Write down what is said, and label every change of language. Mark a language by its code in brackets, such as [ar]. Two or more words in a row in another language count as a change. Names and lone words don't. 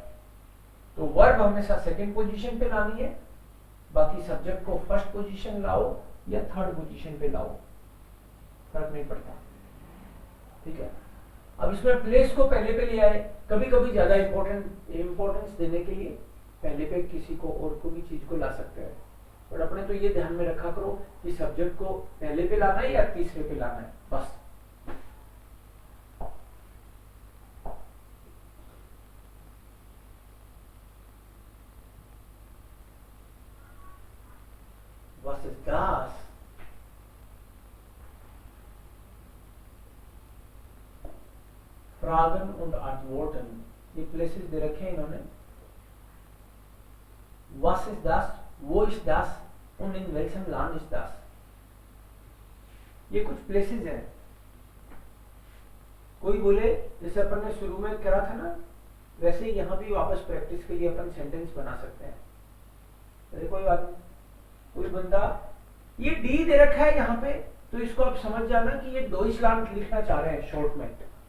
[hi] तो वर्ब हमेशा [en] second position [hi] पे लानी है, बाकी सब्जेक्ट को [en] first position [hi] लाओ या [en] third position [hi] पे लाओ, फर्क नहीं पड़ता। ठीक है। अब इसमें प्लेस को पहले पे लिया है, कभी कभी ज्यादा इम्पोर्टेंस देने के लिए पहले पे किसी को और को भी चीज को ला सकते हैं, और अपने तो ये ध्यान में रखा करो कि सब्जेक्ट को पहले पे लाना है या तीसरे पे लाना है, बस। [de] Was ist das? Fragen und Antworten, [hi] ये प्लेसेस दे रखे हैं इन्होंने। [de] Was ist das? Wo ist das? Und in welchem Land ist das? [hi] ये कुछ प्लेसेस हैं। कोई बोले, जैसे अपन ने शुरू में करा था ना, वैसे ही यहाँ भी वापस प्रैक्टिस के लिए अपन सेंटेंस बना सकते हैं। अरे कोई बात नहीं, कोई बंदा ये डी दे रखा है यहाँ पे, तो इसको आप समझ जाना कि ये डॉइचलैंड लिखना चाह रहे हैं शॉर्ट में।